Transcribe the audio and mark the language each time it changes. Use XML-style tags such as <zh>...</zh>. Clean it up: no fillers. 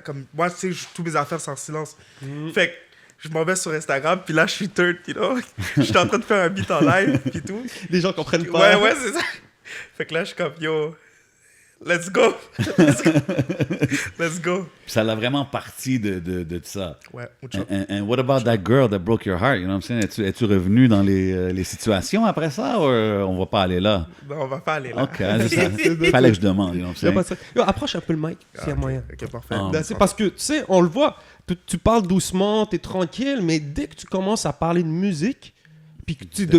<fr>Comme moi, tu sais, tous mes affaires sont en silence. Fait que je m'en vais sur Instagram, puis là, je suis third, you know. Je suis en train de faire un beat en live, puis tout. Les gens comprennent pas. Ouais, c'est ça. Fait que là, je suis comme, yo, let's go. Let's go. Puis ça l'a vraiment parti de ça. Ouais, mucho.</fr> <en>And what about that girl that broke your heart? You know what I'm saying?</en> <fr>Es-tu revenu dans les situations après ça ou on va pas aller là? Non, on va pas aller là. OK, c'est ça. Fallait que je demande.</fr> <en>You know what</en> <fr>Y a</fr> <en>I'm</en> <fr>pas</fr> <en>saying?</en> <fr>ça. Yo, approche un peu le mic, s'il y a moyen. Ok, parfait. Ah. C'est parce que, tu sais, on le voit, tu parles doucement, t'es tranquille, mais dès que tu commences à parler de musique, puis que tu de</fr>